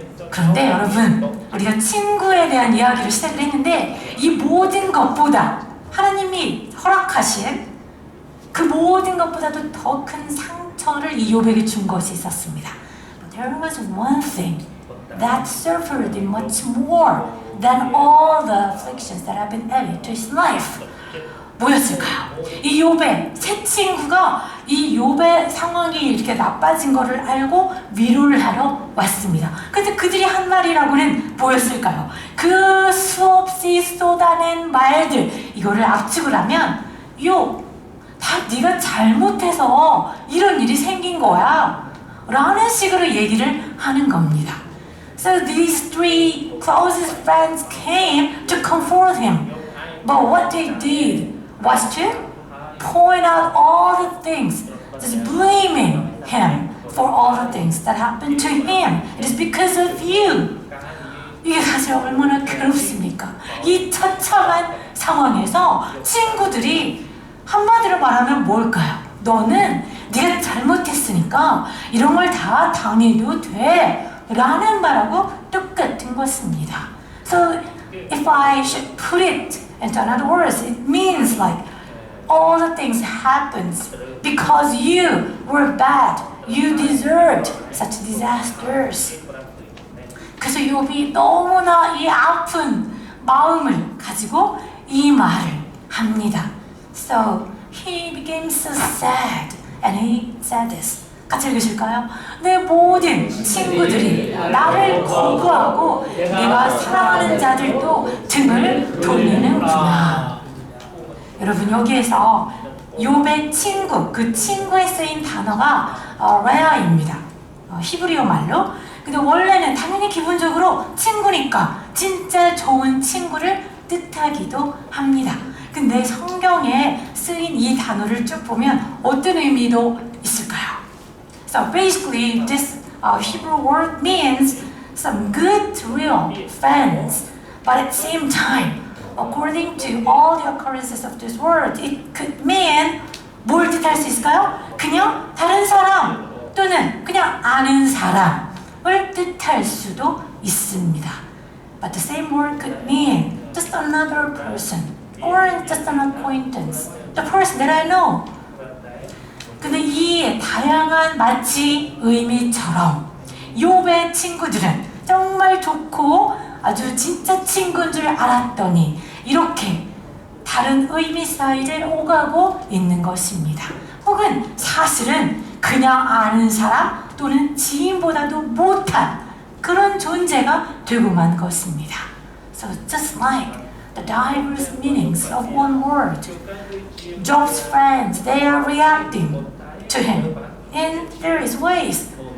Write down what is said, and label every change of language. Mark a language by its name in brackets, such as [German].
[Korean] 그런데 여러분, 우리가 친구에 대한 이야기를 시작을 했는데 이 모든 것보다 하나님이 허락하신 그 모든 것보다도 더 큰 상처를 이 욥에게 준 것이 있었습니다. [English] But there was one thing that suffered much more than all the afflictions that have been added to his life. [Korean] 뭐였을까요? 이 욥의 새 친구가 이 욥의 상황이 이렇게 나빠진 거를 알고 위로를 하러 왔습니다. 근데 그들이 한 말이라고는 뭐였을까요? 그 수없이 쏟아낸 말들, 이거를 압축을 하면 욥, 다 네가 잘못해서 이런 일이 생긴 거야 라는 식으로 얘기를 하는 겁니다. [English] So these three closest friends came to comfort him. But what they did was to point out all the things, just blaming him for all the things that happened to him. It is because of you. [Korean] 이게 사실 얼마나 괴롭습니까? 이 처참한 상황에서 친구들이 한마디로 말하면 뭘까요? 너는 네가 잘못했으니까 이런 걸 다 당해도 돼 라는 말하고 똑같은 것입니다. [English] So if I should put it into another words, it means like all the things happens because you were bad. You deserved such disasters. [Korean] 그래서 욥이 너무나 이 아픈 마음을 가지고 이 말을 합니다. [English] So he became so sad and he said this. [Korean] 같이 읽으실까요? 내 모든 친구들이 나를 거부하고 내가 사랑하는 자들도 등을 돌리는구나. 여러분 여기에서 욥의 친구, 그 친구에 쓰인 단어가 레아입니다. 히브리어 말로. 근데 원래는 당연히 기본적으로 친구니까 진짜 좋은 친구를 뜻하기도 합니다. 근데 성경에 쓰인 이 단어를 쭉 보면 어떤 의미도 있을까요? [English] So basically, this Hebrew word means some good, real friends. But at the same time, according to all the occurrences of this word, it could mean [Korean] 뭘 뜻할 수 있을까요? 그냥 다른 사람 또는 그냥 아는 사람을 뜻할 수도 있습니다. [English] But the same word could mean just another person or just an acquaintance, the person that I know. [Korean] 근데 이 다양한 마치 의미처럼 욥의 친구들은 정말 좋고 아주 진짜 친구인 줄 알았더니 이렇게 다른 의미 사이를 오가고 있는 것입니다. 혹은 사실은 그냥 아는 사람 또는 지인보다도 못한 그런 존재가 되고 만 것입니다. [English] So just like the diverse meanings of one word, Job's friends, they are reacting to him in various ways.